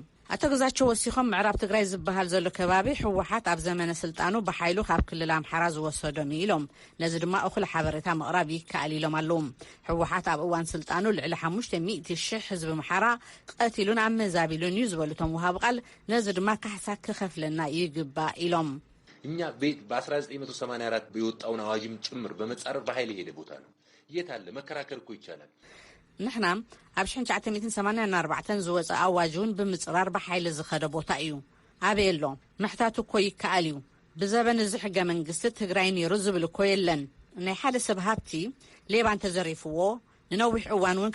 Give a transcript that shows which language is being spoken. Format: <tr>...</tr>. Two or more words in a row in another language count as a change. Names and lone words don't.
<ti>ኣቶ ግዛቸው ወሲኾም ምዕራብ ትግራይ ዝበሃል ዘሎ ከባቢ ሕወሓት ኣብ ዘመነ ስልጣኑ ብሓይሉ ካብ ክልል ኣምሓራ ዝወሰዶም ኢሎም ነዚ ድማ እኹል ሓበሬታ ምቕራብ ይከኣል ኢሎም ኣለዉ ሕወሓት ኣብ እዋን ስልጣኑ ልዕሊ 500,000 ህዝቢ ምሓራ ቀቲሉን ኣመዛቢሉን እዩ ዝበሉቶም ውሃብ ቃል ነዚ ድማ ካሕሳ ክኸፍለና ይግባእ ኢሎም</ti> <am>እኛ በ1984 የወጣውን አዋጅም ጭምር በመጻረር በኃይል ሄደ ቦታ ነው የት አለ መከራከር እኮ ይቻላል</am> <ti>ንሕና ኣብ 1984 ዝወፀ ኣዋጅውን ብምጽራር በሓይሊ ዝኸደ ቦታ እዩ ኣበየሎ ምሕታቱ እኮ ይከኣል እዩ ብዘበን እዚ ሕገ መንግስቲ ትግራይ ነይሩ ዝብል እኮ የለን ናይ ሓደ ሰብ ሃብቲ ሌባ እንተዘሪፍዎ ንነዊሕ እዋን እውን</ti>